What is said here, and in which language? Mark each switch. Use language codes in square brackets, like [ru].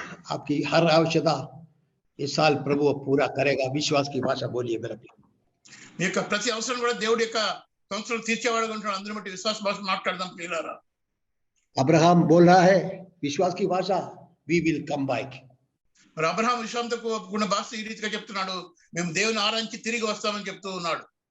[hi] आपकी हर आवश्यकता इस साल प्रभु पूरा करेगा। विश्वास की भाषा बोलिए मेरे प्यारे। [te] మీ యొక్క ప్రతి అవసరం కూడా దేవుడి యొక్క సంవత్సరం తీర్చేవాడుగా ఉంటాడు. అందరి బట్టి విశ్వాస భాష మాట్లాడదాం ప్రియులారా. [hi] अब्राहम बोल रहा है विश्वास की भाषा, [en] We will come back. [te] మరి అబ్రహాం విశ్వాసంతో కూడిన భాష ఈ రీతిగా చెప్తున్నాడు, మేము దేవుని ఆరాధించి తిరిగి వస్తామని చెప్తూ ఉన్నాడు.